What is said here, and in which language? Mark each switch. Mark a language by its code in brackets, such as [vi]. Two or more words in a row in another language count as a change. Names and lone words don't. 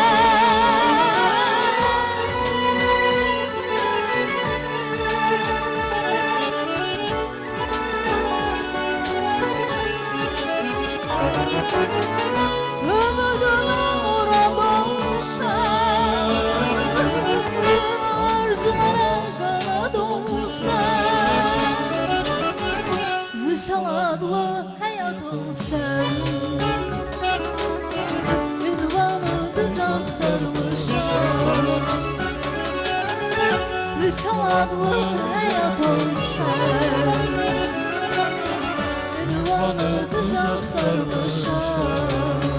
[tr] Ömrüme murad olsa, arzulara kanat olsa. [az] Vüsal adlı hayat olsan, ünvanı düz aktarmışam. Vüsal adlı hayat olsan, ünvanı düz aktarmışam.